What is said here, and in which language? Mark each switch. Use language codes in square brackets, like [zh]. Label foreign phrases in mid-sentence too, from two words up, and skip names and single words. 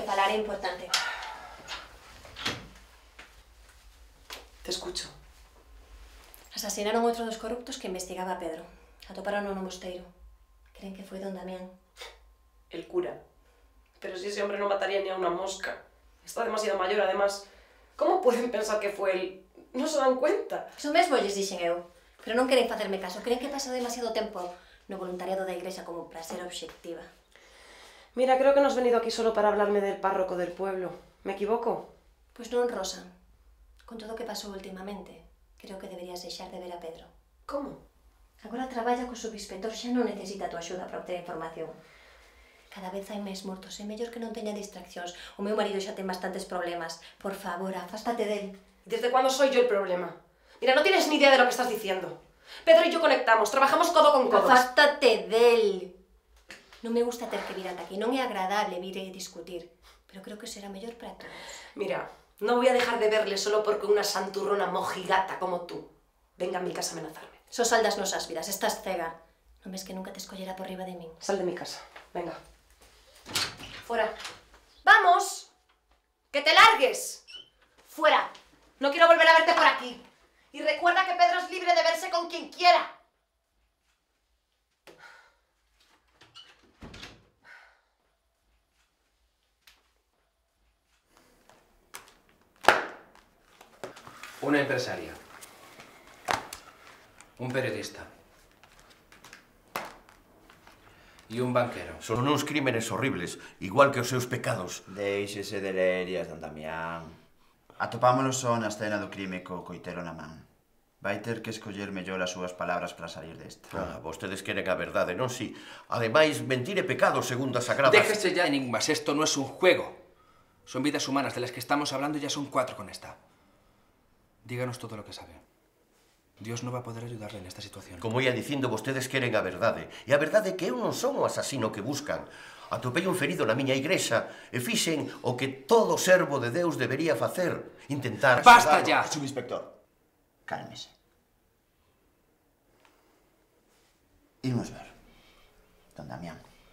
[es] era importante. Te escucho. [gl] Asasinaron outro dos corruptos que investigaba a Pedro. Atoparon no mosteiro. Creen que foi don Damián. [es] El cura. Pero si ese hombre no mataría ni a una mosca. Está demasiado mayor, además. ¿Cómo pueden pensar que fue él? No se dan cuenta. [gl] Iso mesmo lles dixen eu. Pero non queren facerme caso. Creen que pasa demasiado tempo no voluntariado da igrexa como para ser obxectiva. [es] Mira, creo que no has venido aquí solo para hablarme del párroco del pueblo. ¿Me equivoco? [gl] Pois non, Rosa. Con todo o que pasou últimamente, creo que deberías deixar de ver a Pedro. ¿Cómo? Agora traballa co subinspector, xa non necesita a tua axuda para obter información. Cada vez hai máis mortos, é mellor que non teña distraccións. O meu marido xa ten bastantes problemas. Por favor, afástate del. [es] ¿Desde cuándo soy yo el problema? Mira, no tienes ni idea de lo que estás diciendo. Pedro y yo conectamos, trabajamos codo con codo. [gl] Afástate del. Non me gusta ter que vir ata aquí, non é agradable vir e discutir, pero creo que será mellor para todos. [es] Mira, no voy a dejar de verle solo porque una santurrona mojigata como tú venga a mi casa a amenazarme. [gl] Sos sal das nosas vidas, estás cega. Non ves que nunca te escollera por riba de min? [es] Sal de mi casa, venga. Fuera. ¡Vamos! ¡Que te largues! ¡Fuera! No quiero volver a verte por aquí. Y recuerda que Pedro es libre de verse con quien quiera. Una empresaria. [gl] Un periodista. E un banquero. Son uns crímenes horribles, igual que os seus pecados. Déixese de lerias, don Damián. Atopámonos só na escena do crime co coitelo na man. Vai ter que escoller mellor as súas palabras para salir desta. Vostedes queren a verdade, non si? Ademais, mentir é pecado segundo as sagradas... [es] Déjese ya enigmas, esto no es un juego. Son vidas humanas de las que estamos hablando y ya son 4 con esta. Díganos todo lo que sabe. Dios no va a poder ayudarle en esta situación. [gl] Como ia dicindo, vostedes queren a verdade. E a verdade é que eu non son o asasino que buscan. Atopei un ferido na miña igrexa e fixen o que todo servo de Deus debería facer. Intentar... [es] ¡Basta ya! [gl] Subinspector, cálmese. Imos ver, don Damián.